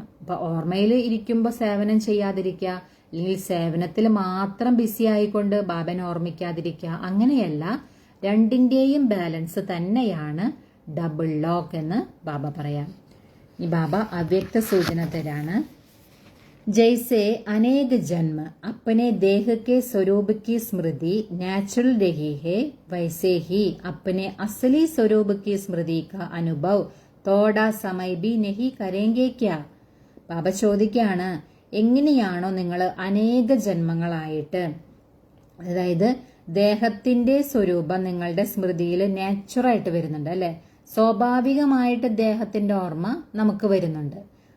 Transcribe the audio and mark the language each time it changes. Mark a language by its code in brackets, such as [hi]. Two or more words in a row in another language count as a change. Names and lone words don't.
[ml] അപ്പൊ ഓർമ്മയിൽ ഇരിക്കുമ്പോൾ സേവനം ചെയ്യാതിരിക്കുക, അല്ലെങ്കിൽ സേവനത്തിൽ മാത്രം ബിസി ആയിക്കൊണ്ട് ബാബനെ ഓർമ്മിക്കാതിരിക്കുക, അങ്ങനെയല്ല. രണ്ടിന്റെയും ബാലൻസ് തന്നെയാണ് [en] double lock [ml] എന്ന് ബാബ പറയാം. ഈ ബാബ അവ്യക്ത സൂചന തരാണ്. [hi] जैसे अनेक जन्म अपने देह के स्वरूप की स्मृति नेचुरल रही है, वैसे ही अपने असली स्वरूप की स्मृति का अनुभव थोड़ा समय भी नहीं करेंगे क्या? [ml] ബാബ ചോദിക്കുകയാണ്, എങ്ങനെയാണോ നിങ്ങൾ അനേക ജന്മങ്ങളായിട്ട്, അതായത് ദേഹത്തിന്റെ സ്വരൂപം നിങ്ങളുടെ സ്മൃതിയിൽ നാച്ചുറായിട്ട് വരുന്നുണ്ട്, അല്ലെ? സ്വാഭാവികമായിട്ട് ദേഹത്തിന്റെ ഓർമ്മ നമുക്ക് വരുന്നുണ്ട്.